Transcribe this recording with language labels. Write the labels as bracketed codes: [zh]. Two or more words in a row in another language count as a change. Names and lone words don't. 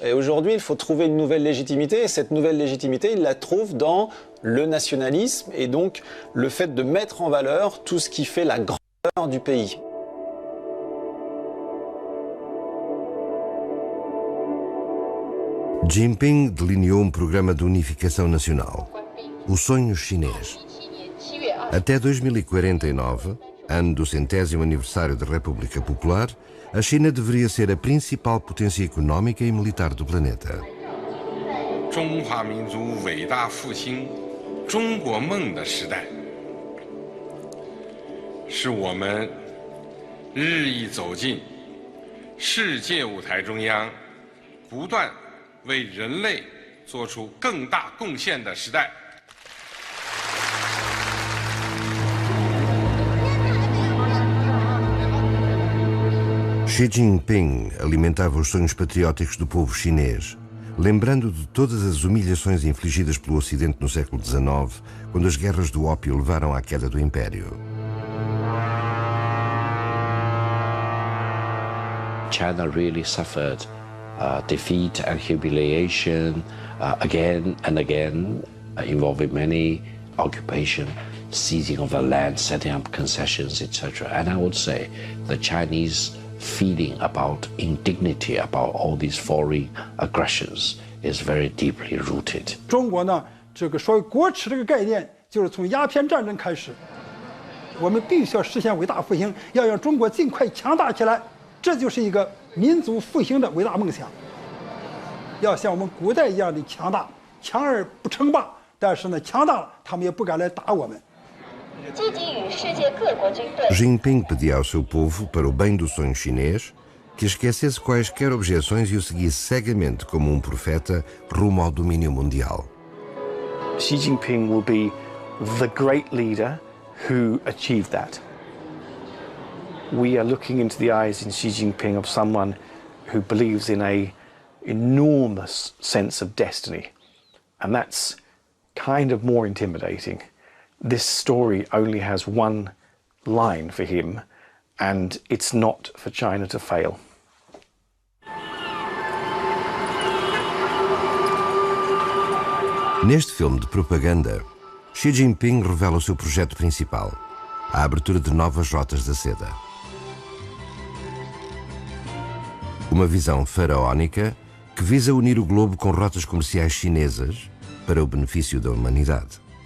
[fr] Et aujourd'hui, il faut trouver une nouvelle légitimité et cette nouvelle légitimité, il la trouve dans le nationalisme et donc le fait de mettre en valeur tout ce qui fait la grandeur du pays. [pt] Jinping delineou programa de unificação nacional, o sonho chinês. Até 2049, ano do 100º aniversário da República Popular, a China deveria ser a principal potência económica e militar do planeta. [zh] 中华民族伟大复兴中国梦的时代，是我们日益走进世界舞台中央，不断为人类做出更大贡献的时代。 [pt] Xi Jinping alimentava os sonhos patrióticos do povo chinês, lembrando de todas as humilhações infligidas pelo Ocidente no século XIX, quando as guerras do ópio levaram à queda do Império. [en] China really suffered defeat and humiliation again and again, involving many occupation seizing of the land, setting up concessions, etc. And I would say the Chinese feeling about indignity about all these foreign aggressions is very deeply rooted. [zh] 中国呢，这个所谓国耻这个概念，就是从鸦片战争开始，我们必须要实现伟大复兴，要让中国尽快强大起来，这就是一个民族复兴的伟大梦想。要像我们古代一样的强大，强而不称霸，但是呢，强大了他们也不敢来打我们。 [pt] Jinping pedia ao seu povo, para o bem do sonho chinês, que esquecesse quaisquer objeções e o seguisse cegamente como profeta rumo ao domínio mundial. [en] Xi Jinping will be the great leader who achieved that. We are looking into the eyes in Xi Jinping of someone who believes in an enormous sense of destiny, and that's kind of more intimidating. This story only has one line for him, and it's not for China to fail. [pt] Neste filme de propaganda, Xi Jinping revela o seu projeto principal, a abertura de novas rotas da seda. Uma visão faraónica que visa unir o globo com rotas comerciais chinesas para o benefício da humanidade.